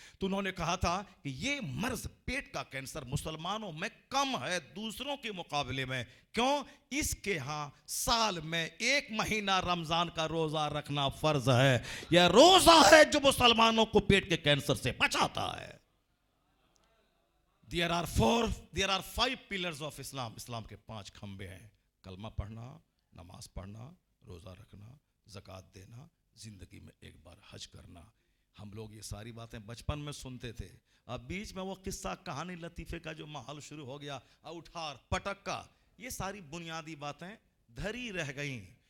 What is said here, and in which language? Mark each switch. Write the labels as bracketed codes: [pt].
[ur] تو انہوں نے کہا تھا کہ یہ مرض پیٹ کا کینسر مسلمانوں میں کم ہے دوسروں کے مقابلے میں. کیوں؟ اس کے ہاں سال میں 1 مہینہ رمضان کا روزہ رکھنا فرض ہے. یہ روزہ ہے جو مسلمانوں کو پیٹ کے کینسر سے بچاتا ہے. [en] There are 5 pillars of Islam. [ur] اسلام کے 5 کھمبے ہیں: کلمہ پڑھنا، نماز پڑھنا، روزہ رکھنا، زکوٰۃ دینا، زندگی میں ایک بار حج کرنا. ہم لوگ یہ ساری باتیں بچپن میں سنتے تھے. اب بیچ میں وہ قصہ کہانی لطیفے کا جو ماحول شروع ہو گیا، اٹھار پٹک کا، یہ ساری بنیادی باتیں دھری رہ گئیں.